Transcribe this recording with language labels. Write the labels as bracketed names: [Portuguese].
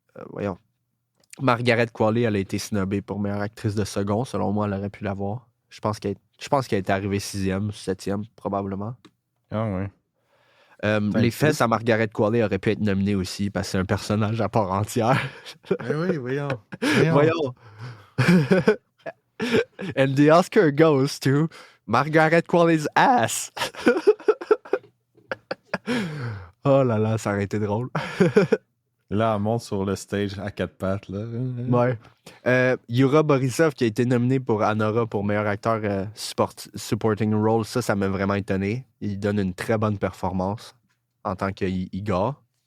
[French] Voyons. Margaret Qualley, elle a été snobée pour meilleure actrice de second. Selon moi, elle aurait pu l'avoir. Je pense qu'elle est arrivée 6e, 7e, probablement. Ah ouais. Les fesses à Margaret Qualley auraient pu être nominées aussi parce que c'est un personnage à part entière. Oui, voyons. Voyons. [English] And the Oscar goes to Margaret Qualley's ass. [French] Oh là là, ça aurait été drôle. Là, elle monte sur le stage à 4 pattes. Là. Ouais. Yura Borisov qui a été nominé pour Anora pour meilleur acteur [English] supporting role, [French] ça m'a vraiment étonné. Il donne une très bonne performance en tant qu'Igor.